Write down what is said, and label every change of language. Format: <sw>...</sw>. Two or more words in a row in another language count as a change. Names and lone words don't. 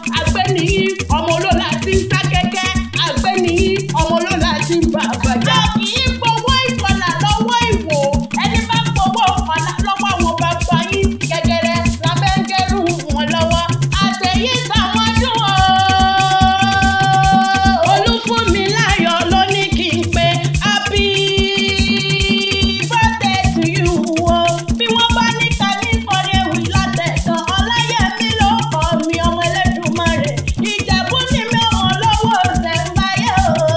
<yo>Àgbẹ̀ nìyí, ọmọ olóla ti ń sá kẹ́kẹ́. Àgbẹ̀ nìyí, ọmọ olóla ti ń bá àgbàjá. A kì í gbowó ìkọlà lọ́wọ́ ìwò. Ẹni bá gbowó ìkọlà lọ́wọ́ àwọn bàbá yín, gẹ́gẹ́rẹ́ la fẹ́ ń gẹrù wọn lọ́wọ́. Àtẹ̀yí sàmọ́dún o. Olúfúnmiláyọ̀ ló ní kí n pe</yo> <en>happy birthday to you</en> <yo>o. Bí wọ́n bá ní ká ní kọrin ewì látẹ̀kàn, Ọláyẹmí ló kọ mi, ọmọ Ẹlẹ́dùmarè. Ìjẹ̀bú ni mi, ọmọ olówó ṣẹ̀ǹbáyé o.</yo>